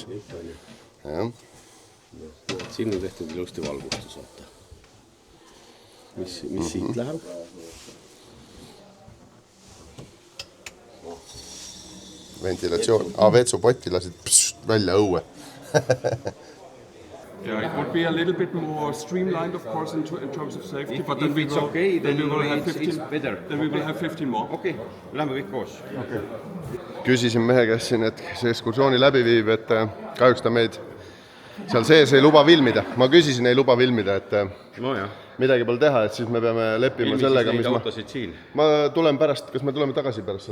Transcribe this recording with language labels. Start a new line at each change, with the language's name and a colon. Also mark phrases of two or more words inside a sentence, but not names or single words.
Estonian: Jah. Siin on tehtud ilusti valgustus, vaata. Mis siit läheb? Ventilatsioon. Vetsupotti lasid välja õue.
English: Yeah, it would be a little bit more streamlined, of course, in terms of safety. But then we will have 15 more.
Estonian: Okei, lähme kõik koos. Küsisin mehe käest siin, et see ekskursiooni läbi viib, et kahjuks ta meid seal sees ei luba filmida. Ma küsisin, ei luba filmida, et midagi pole teha, et siis me peame leppima sellega, mis ma tulen pärast, kas me tuleme tagasi pärast?